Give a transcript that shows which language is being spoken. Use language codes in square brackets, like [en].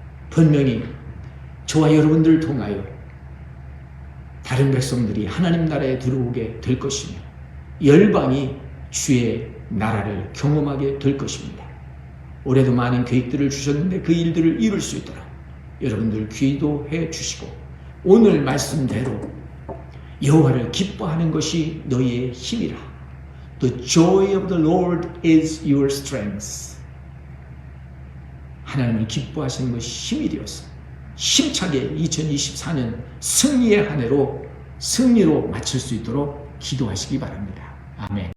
[ko] 분명히 저와 여러분들을 통하여 다른 백성들이 하나님 나라에 들어오게 될 것이며 열방이 주의 나라를 경험하게 될 것입니다. 올해도 많은 계획들을 주셨는데 그 일들을 이룰 수 있도록 여러분들 기도해 주시고 오늘 말씀대로 여호와를 기뻐하는 것이 너희의 힘이라. [en] The joy of the Lord is your strength. [ko] 하나님을 기뻐하시는 것이 힘이 되어서 힘차게 2024년 승리의 한 해로 승리로 마칠 수 있도록 기도하시기 바랍니다. 아멘.